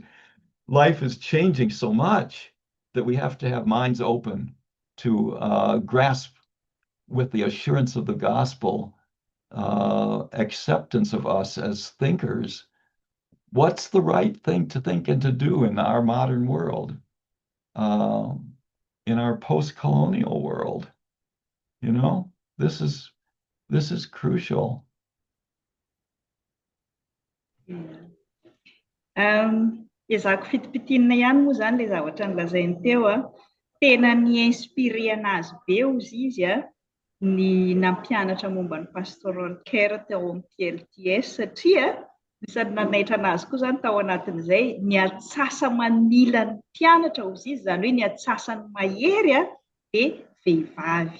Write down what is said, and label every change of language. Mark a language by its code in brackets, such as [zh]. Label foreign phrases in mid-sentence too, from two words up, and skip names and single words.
[en] Life is changing so much that we have to have minds open to grasp with the assurance of the gospel, acceptance of us as thinkers, what's the right thing to think and to do in our modern world, in our post-colonial world. This is crucial. [mg] Ezako fitipitiana ihany moa zany le zavatra nolazainy teo tena ni-inspiré anazy be izy ny nampianatra momba ny [en] Pastoral Care [mg] teo amin'ny PLTS, satria isany nanaitra anazy koa zany tao anatin'izay ny atsasa manila ny mpianatra izy, zany hoe ny atsasany mahery dia vehivavy.